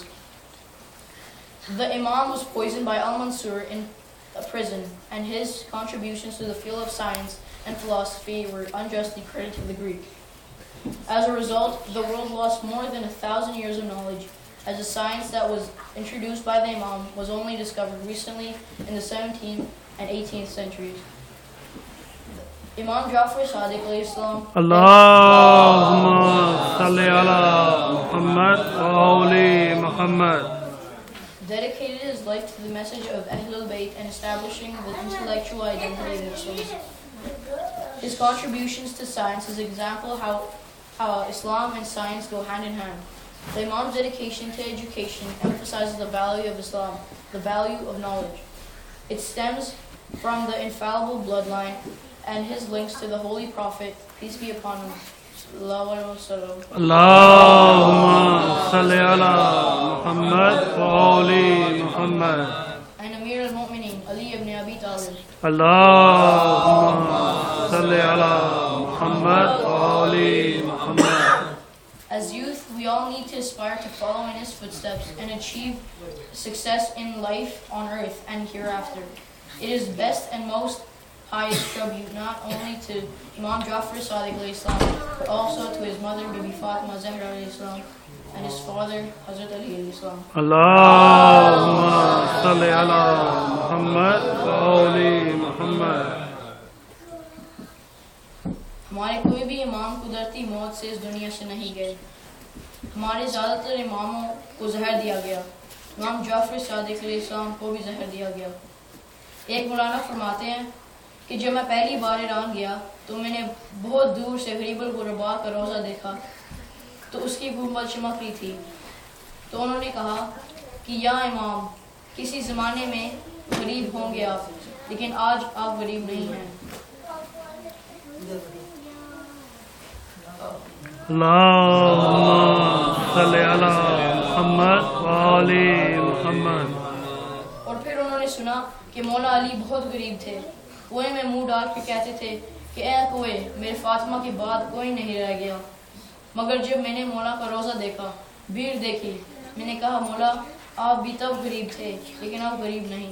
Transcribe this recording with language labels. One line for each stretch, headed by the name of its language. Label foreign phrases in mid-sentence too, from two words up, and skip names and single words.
English: The Imam was poisoned by al-Mansur in a prison, and his contributions to the field of science and philosophy were unjustly credited to the Greek. As a result, the world lost more than 1,000 years of knowledge, as the science that was introduced by the Imam was only discovered recently in the 17th and 18th centuries. Imam Jaffar Sadiq A.S.
Arabic: اللهم صل على محمد وآل محمد.
English: dedicated his life to the message of Ahlul Bayt and establishing the intellectual identity of Muslims. His contributions to science is an example of how Islam and science go hand in hand. The Imam's dedication to education emphasizes the value of Islam, the value of knowledge. It stems from the infallible bloodline and his links to the Holy Prophet,
Arabic: peace be upon him. اللهم صل على محمد وآل محمد.
English: And Amir al-Mu'mineen, Ali ibn Abi Talib.
Arabic: اللهم صل على محمد وآل محمد.
English: As youth, we all need to aspire to follow in his footsteps and achieve success in life on earth and hereafter. It is best and most highest tribute not only to Imam Jaffar Sadiq A.S, but also to his mother Bibi Fatima Zahra A.S and his father Hazrat Ali A.S.
Arabic: اللهم صل على محمد وآل محمد.
Hindi: हमारे कोई भी इमाम कुदरती मौत से इस दुनिया से नहीं गए. हमारे ज़्यादातर इमामों को जहर दिया गया. इमाम जाफर सादिक A.S को भी जहर दिया गया. एक मौलाना फरमाते हैं कि जब मैं पहली बार ईरान गया तो मैंने बहुत दूर से गरीबुल गुरबा का रोज़ा देखा तो उसकी गुंबद चमक रही थी. तो उन्होंने कहा कि या इमाम, किसी ज़माने में गरीब होंगे आप, लेकिन आज आप गरीब नहीं हैं.
Arabic: اللهم صل على محمد وآل محمد.
Hindi: और फिर उन्होंने सुना कि मौला अली बहुत गरीब थे. कुएं में मुंह डाल के कहते थे कि ऐ कुएं, मेरे फातिमा के बाद कोई नहीं रह गया. मगर जब मैंने मौला का रोज़ा देखा, भीड़ देखी, मैंने कहा मौला आप भी तब गरीब थे, लेकिन अब गरीब नहीं.